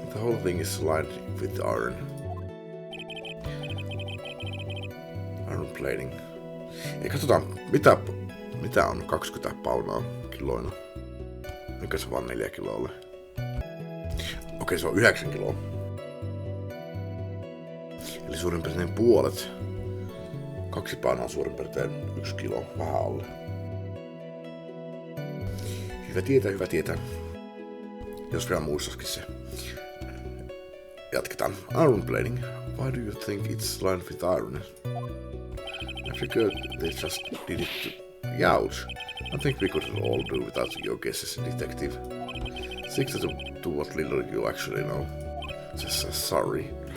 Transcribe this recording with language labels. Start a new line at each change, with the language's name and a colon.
English: The whole thing is lined with iron. Iron plating.
Finnish: Ja katsotaan, mitä on 20 paunaa kiloina. Mikä se vaan 4 kiloa ole? Okei, se on 9 kiloa. Eli suurin piirtein puolet. 2 paunaa on suurin piirtein 1 kilo, vähän alle. Hyvä tietää. Jos vielä muistaisikin se. Jatketaan.
English: Iron plating. Why do you think it's lined with iron? I figured they just did it to gouge. I think we could all do without your guesses, detective. Stick to what little you actually know. Just sorry.